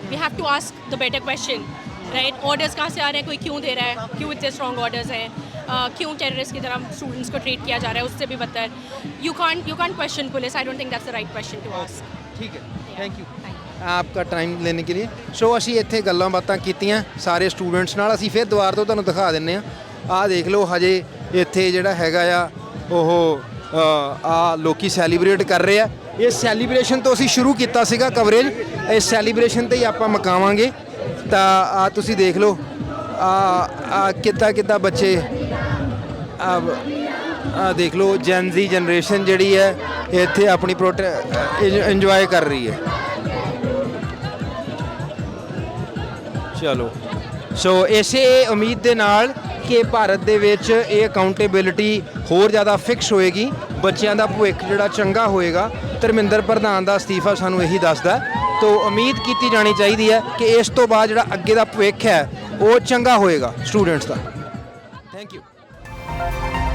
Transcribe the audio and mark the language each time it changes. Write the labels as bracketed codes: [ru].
[en] We have to ask the better question, right? [hi] Orders कहाँ से आ रहे हैं, कोई क्यों दे रहा है, क्यों इतने स्ट्रॉन्ग ऑर्डर्स हैं, क्यों टेररिस्ट की तरह स्टूडेंट्स को ट्रीट किया जा रहा है, उससे भी बदतर। [en] You can't question police. I don't think that's the right question to ask. [hi] ठीक है, थैंक यू आपका टाइम लेने के लिए। [pa] ਸੋ ਅਸੀਂ ਇੱਥੇ ਗੱਲਾਂ ਬਾਤਾਂ ਕੀਤੀਆਂ ਸਾਰੇ ਸਟੂਡੈਂਟਸ ਨਾਲ। ਅਸੀਂ ਫਿਰ ਦੁਬਾਰਾ ਤੋਂ ਤੁਹਾਨੂੰ ਦਿਖਾ ਦਿੰਨੇ ਆ। ਆਹ ਦੇਖ ਲਓ ਹਜੇ ਇੱਥੇ ਜਿਹੜਾ ਹੈਗਾ ਆ ਉਹ ਆ ਲੋਕੀ ਸੈਲੀਬ੍ਰੇਟ ਕਰ ਰਹੇ ਆ। ਇਸ ਸੈਲੀਬ੍ਰੇਸ਼ਨ ਤੋਂ ਅਸੀਂ ਸ਼ੁਰੂ ਕੀਤਾ ਸੀਗਾ ਕਵਰੇਜ, ਇਸ ਸੈਲੀਬ੍ਰੇਸ਼ਨ ਤੇ ਹੀ ਆਪਾਂ ਮੁਕਾਵਾਂਗੇ। ਤਾਂ ਆ ਤੁਸੀਂ ਦੇਖ ਲਓ ਆ ਕਿੱਦਾਂ ਬੱਚੇ ਆ ਦੇਖ ਲਓ ਜੈਨਜ਼ੀ ਜਨਰੇਸ਼ਨ ਜਿਹੜੀ ਹੈ ਇੱਥੇ ਆਪਣੀ ਇੰਜੋਏ ਕਰ ਰਹੀ ਹੈ। ਚਲੋ ਸੋ ਇਸੇ ਉਮੀਦ ਦੇ ਨਾਲ ਕਿ ਭਾਰਤ ਦੇ ਵਿੱਚ ਇਹ ਅਕਾਊਂਟੇਬਿਲਿਟੀ ਹੋਰ ਜ਼ਿਆਦਾ ਫਿਕਸ ਹੋਏਗੀ, ਬੱਚਿਆਂ ਦਾ ਭਵਿੱਖ ਜਿਹੜਾ ਚੰਗਾ ਹੋਏਗਾ। ਧਰਮਿੰਦਰ ਪ੍ਰਧਾਨ ਦਾ ਅਸਤੀਫਾ ਸਾਨੂੰ ਇਹੀ ਦੱਸਦਾ। [hi] तो उम्मीद की जानी चाहिए है कि इस तो बाद जो अगे का भविख है वो चंगा होएगा स्टूडेंट्स का। Thank you.